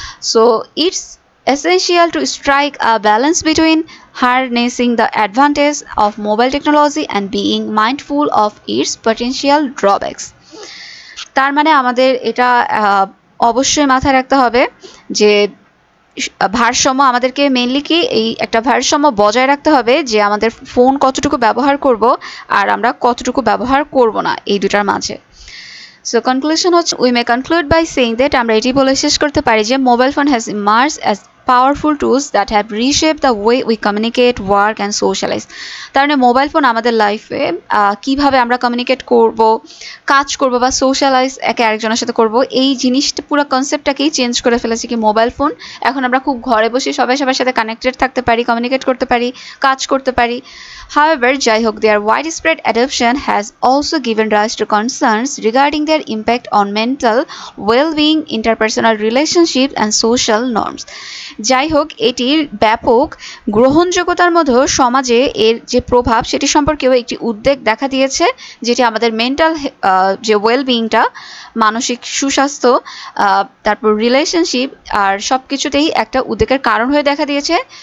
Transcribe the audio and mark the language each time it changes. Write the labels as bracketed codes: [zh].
[en] So it's essential to strike a balance between harnessing the advantage of mobile technology and being mindful of its potential drawbacks. [bn] তার মানে আমাদের এটা অবশ্যই মাথায় রাখতে হবে যে ভারসাম্য, আমাদেরকে মেইনলি কি এই একটা ভারসাম্য বজায় রাখতে হবে যে আমাদের ফোন কতটুকু ব্যবহার করব আর আমরা কতটুকু ব্যবহার করব না, এই দুটার মাঝে। [en] So conclusion হচ্ছে, we may conclude by saying that [bn] আমরা এটি বলে শেষ করতে পারি যে mobile phone [en] has emerged as powerful tools that have reshaped the way we communicate, work and socialize. [bn] তার মানে মোবাইল ফোন আমাদের লাইফে কিভাবে আমরা কমিউনিকেট করব, কাজ করব বা সোশ্যালাইজ একে আরেকজনের সাথে করব, এই জিনিসটা পুরো কনসেপ্টটাকেই চেঞ্জ করে ফেলেছে কি মোবাইল ফোন। এখন আমরা খুব ঘরে বসে সবাই সবার সাথে কানেক্টেড থাকতে পারি, কমিউনিকেট করতে পারি, কাজ করতে পারি। [en] However, [bn] যাই হোক, [en] their widespread adoption has also given rise to concerns regarding their impact on mental well-being, interpersonal relationships and social norms. [bn] যাই হোক, এটির ব্যাপক গ্রহণযোগ্যতার মধ্যেও সমাজে এর যে প্রভাব সেটি সম্পর্কেও একটি উদ্বেগ দেখা দিয়েছে, যেটি আমাদের মেন্টাল যে ওয়েলবিংটা, মানসিক সুস্বাস্থ্য, তারপর রিলেশনশিপ আর সব কিছুতেই একটা উদ্বেগের কারণ হয়ে দেখা দিয়েছে।